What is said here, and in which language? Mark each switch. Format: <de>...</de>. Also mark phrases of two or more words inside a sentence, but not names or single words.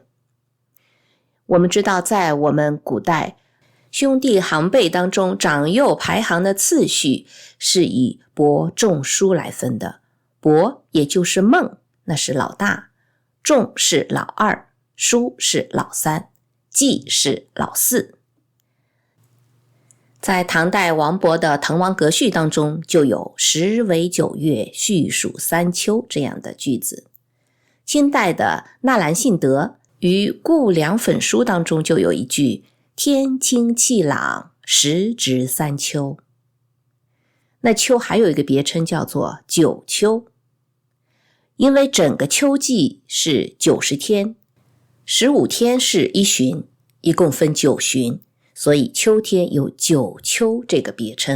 <zh>我們知道，在我們古代兄弟行輩當中，長幼排行的次序是以伯仲叔來分的。伯也就是孟，那是老大；仲是老二；叔是老三；季是老四。在唐代王勃的《滕王閣序》當中，就有時為9月，序屬三秋這樣的句子。清代的納蘭性德於《顧梁粉書》當中就有一句：天清氣朗，時值三秋。那秋還有一個別稱叫做九秋，因為整個秋季是90天，15天是一旬，一共分9旬，所以秋天有九秋這個別稱。</zh>